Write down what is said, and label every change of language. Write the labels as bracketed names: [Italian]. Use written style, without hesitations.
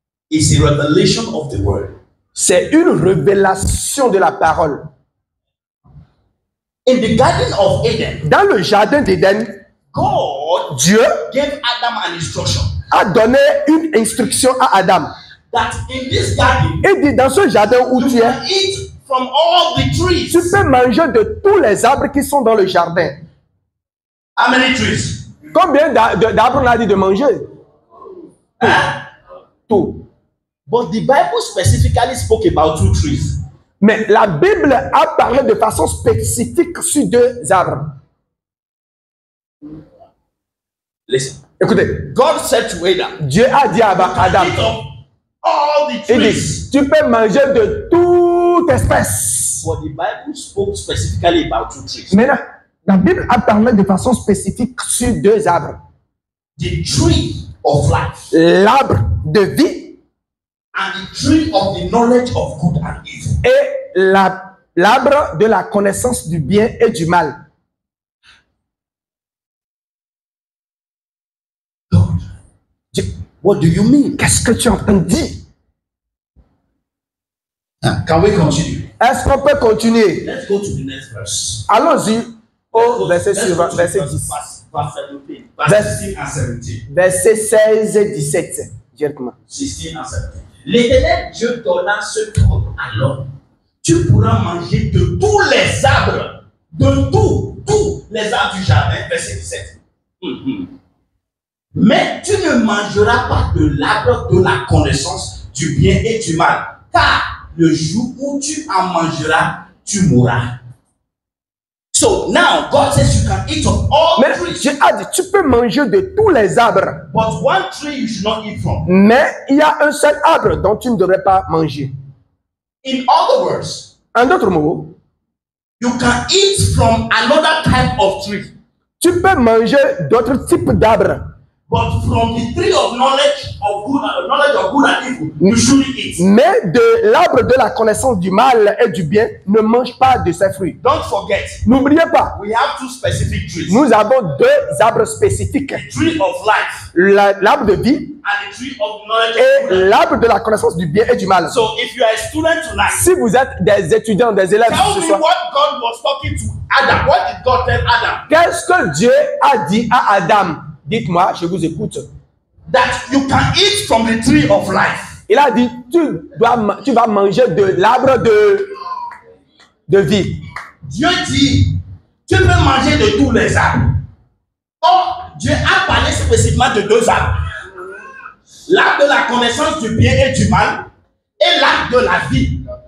[English] is a revelation of the word. [French] c'est une révélation de la parole. [English] In the Garden of Eden, [French] Dans le jardin d'Éden, [English] God [French] Dieu [English] gave Adam an instruction [French] a donné une instruction à Adam. [English] that in this garden, [French] Il dit, dans ce jardin où [English] you [French] tu es, [English] can eat from all the trees. [French] tu peux manger de tous les arbres qui sont dans le jardin. [English] How many trees? [French] Combien d'arbres on a dit de manger? Huh? Tout. [English] But the Bible specifically spoke about 2 trees. [French] Mais la Bible a parlé de façon spécifique sur 2 arbres. [English] Listen. [French] Écoutez, [English] God said to Adam, [French] Dieu a dit à Adam, [English] eat of all the [French] il [English] trees. [French] dit, tu peux manger de toute espèce. [English] But the Bible spoke specifically about 2 trees. [French] Maintenant, la Bible a parlé de façon spécifique sur 2 arbres. [English] The tree of life [French] L'arbre de vie [English] and the tree of the knowledge of good and evil. [French] et l'arbre de la connaissance du bien et du mal. [English] God, what do you mean? [French] Qu'est-ce que tu entends dire? [English] Can we continue? [French] Est-ce qu'on peut continuer? [English] Let's go to the next verse. [French] Allons-y au verset suivant, verset 10. [English] Verse 17. Verse 16 and 17. [French] Verset 16 et 17. Directement. [English] 16 and 17. [French] L'Éternel Dieu donna ce ordre à l'homme. Tu pourras manger de tous les arbres, de tous les arbres du jardin. Verset 17. Mais tu ne mangeras pas de l'arbre de la connaissance du bien et du mal, car le jour où tu en mangeras, tu mourras. [English] So now God says you can eat of all [French] Mais [English] trees, [French] Dieu a dit, tu peux manger de tous les arbres, [English] but one tree you should not eat from. [French] mais il y a un seul arbre dont tu ne devrais pas manger. [English] In other words, [French] En d'autres mots, [English] you can eat from another type of tree, [French] tu peux manger d'autres types d'arbres, [English] but from the tree of knowledge of good and evil, you shouldn't eat. [French] mais de l'arbre de la connaissance du mal et du bien, ne mange pas de ses fruits. [English] Don't forget, [French] N'oubliez pas, [English] we have 2 specific trees. [French] nous avons 2 arbres spécifiques. [English] The tree of life [French] L'arbre de vie [English] and the tree of knowledge of [French] et [English] good and evil. [French] l'arbre de la connaissance du bien et du mal. [English] So if you are a student tonight, [French] Si vous êtes des étudiants, des élèves [English] tell [French] ce [English] me [French] soir, [English] what God was talking to Adam. What did God tell Adam? [French] qu'est-ce que Dieu a dit à Adam? Dites-moi, je vous écoute. [English] That you can eat from the tree of life. [French] Il a dit, tu vas manger de l'arbre de vie. Dieu dit, tu peux manger de tous les arbres. Or, Dieu a parlé spécifiquement de 2 arbres. L'arbre de la connaissance du bien et du mal et l'arbre de la vie.